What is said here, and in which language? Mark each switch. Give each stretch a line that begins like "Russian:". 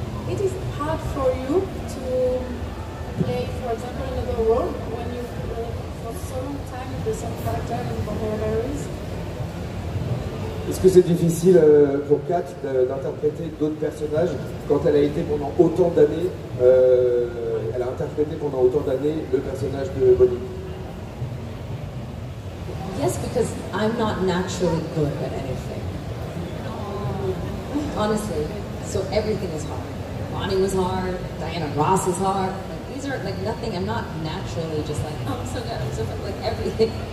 English: It is hard for you to play, for example, another role when you for so long time with the same character in Bohemians.
French: Est-ce que c'est difficile pour Kat d'interpréter d'autres personnages quand elle a été pendant autant d'années, elle a interprété pendant autant d'années le personnage de Bonnie?
English: Yes, because I'm not naturally good at anything. Honestly, so everything is hard. Bonnie was hard, Diana Ross is hard. Like, these are like nothing, I'm not naturally just like, oh, I'm so good, I'm so good. Like everything.